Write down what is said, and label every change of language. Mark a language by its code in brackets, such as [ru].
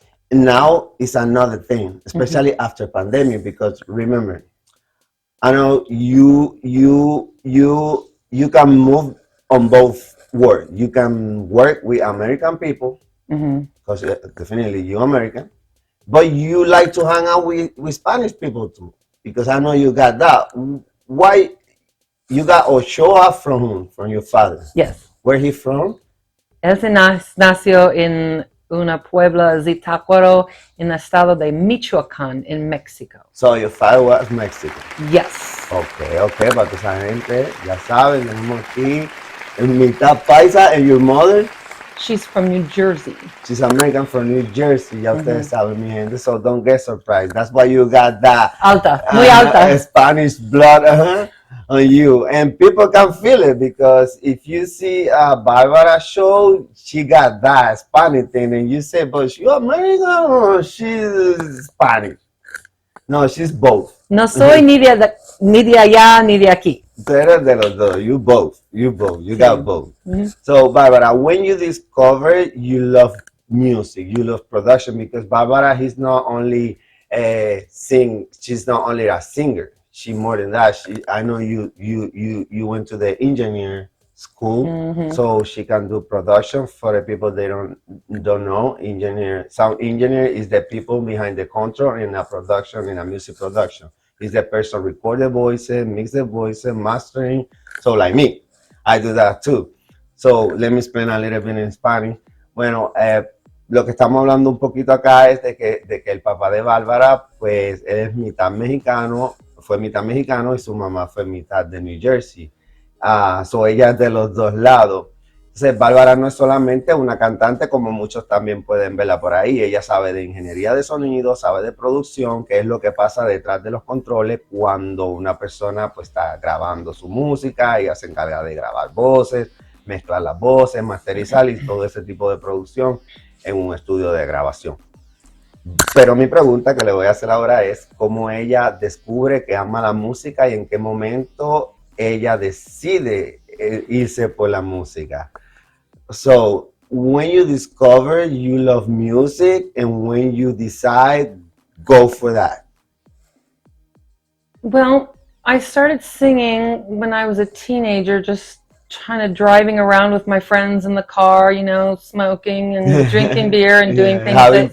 [en] Now it's another thing, especially after pandemic, because remember, I know you can move on both worlds. You can work with American people because definitely you're American, but you like to hang out with Spanish people too, because I know you got that. Why you got Ochoa from your father? Yes. Where he from? [es] Él se nació en una puebla Zitácuaro en el estado de Michoacán, en México. [en] So your father was Mexican. Yes. [es] Okay, para que esa gente ya saben, tenemos aquí en mitad paisa, [en] and your mother? She's from New Jersey. She's American from New Jersey, [es] ya ustedes saben, mi gente, [en] so don't get surprised. That's why you got that [es] Alta, muy alta. [en] Spanish blood on you. And people can feel it, because if you see Barbara show, she got that Spanish thing, and you say, but you American or she's Spanish? No, she's both. [es] No soy ni de allá ni de aquí. Tú eres de los dos. [en] You both. You got both. So, Barbara, when you discover you love music, you love production, because Barbara is not only she's not only a singer. She more than that. I know you went to the engineer school, so she can do production. For the people they don't know, sound engineer is the people behind the control in a production, in a music production. Is the person record the voices, mix the voices, mastering. So like me, I do that too. So let me explain a little bit in Spanish. [es] Bueno, lo que estamos hablando un poquito acá es de que el papá de Bárbara, pues él es mitad mexicano, fue mitad mexicano, y su mamá fue mitad de New Jersey. So ella es de los dos lados. Entonces, Bárbara no es solamente una cantante, como muchos también pueden verla por ahí. Ella sabe de ingeniería de sonido, sabe de producción, que es lo que pasa detrás de los controles cuando una persona pues está grabando su música. Ella se encarga de grabar voces, mezclar las voces, masterizar y todo ese tipo de producción en un estudio de grabación. Pero mi pregunta que le voy a hacer ahora es cómo ella descubre que ama la música y en qué momento ella decide irse por la música. [en] So, when you discover you love music and when you decide, go for that. Well, I started singing when I was a teenager, just kind of driving around with my friends in the car, you know, smoking and drinking beer and doing things that